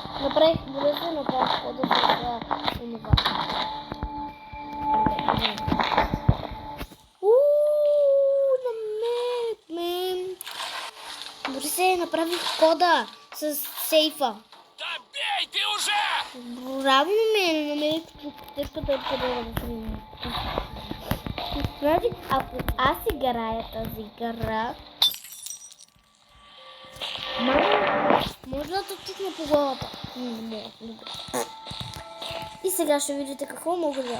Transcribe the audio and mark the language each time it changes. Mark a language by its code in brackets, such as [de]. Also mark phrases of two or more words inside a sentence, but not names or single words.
[bg] Направих бързо, направих хода за това. Намерихме. Борис направих кода с сейфа. [ru] Да бей ты уже! [bg] Браво на мен, намерих тежката да снимам. Значи, ако аз играя тази игра, може да те чукна по главата. Не. И сега ще видите какво мога да дам.